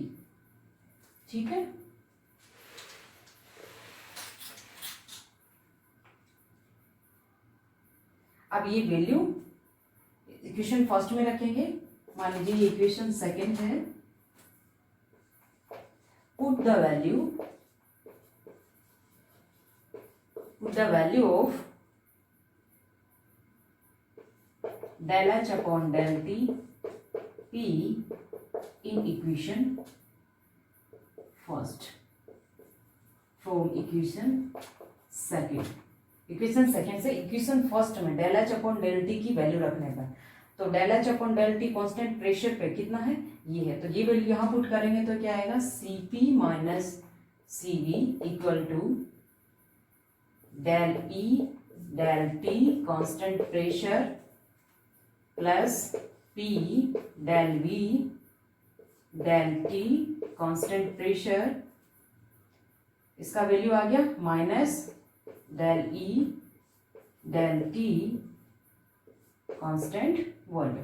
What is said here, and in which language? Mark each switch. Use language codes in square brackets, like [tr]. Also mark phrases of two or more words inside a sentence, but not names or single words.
[hi] ठीक है, अब ये [en] value equation first [hi] में रखेंगे। मान लीजिए ये [en] equation second [hi] है। [en] put the value of del h upon del t p in equation first from equation second. equation second [hi] से [en] equation first [hi] में [en] del h upon del t [hi] की वैल्यू रखने पर, तो [en] del h upon del t constant pressure [hi] पे कितना है ये है, तो ये वैल्यू यहाँ पुट करेंगे तो क्या आएगा [en] Cp minus Cv equal to del E del t constant pressure plus P del V del T constant pressure, [hi] इसका वैल्यू आ गया [en] minus del E del T constant volume.